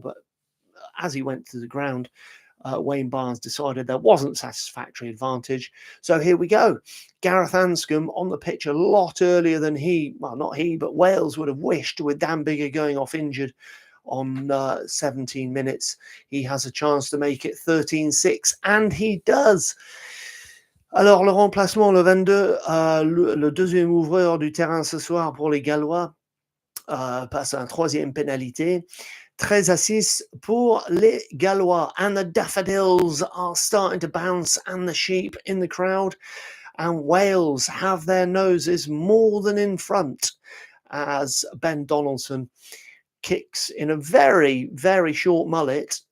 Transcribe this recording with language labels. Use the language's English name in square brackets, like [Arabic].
[English] But as he went to the ground, Wayne Barnes decided there wasn't satisfactory advantage. So here we go. Gareth Anscombe on the pitch a lot earlier than not he, but Wales would have wished, with Dan Biggar going off injured on 17 minutes. He has a chance to make it 13-6, and he does. [French] Alors, le remplacement, le 22, le deuxième ouvreur du terrain ce soir pour les Gallois, passe à un 3e pénalité. [English] 13-6 pour les Gallois, and the daffodils are starting to bounce and the sheep in the crowd, and Wales have their noses more than in front as Ben Donaldson kicks in a very, very short mullet.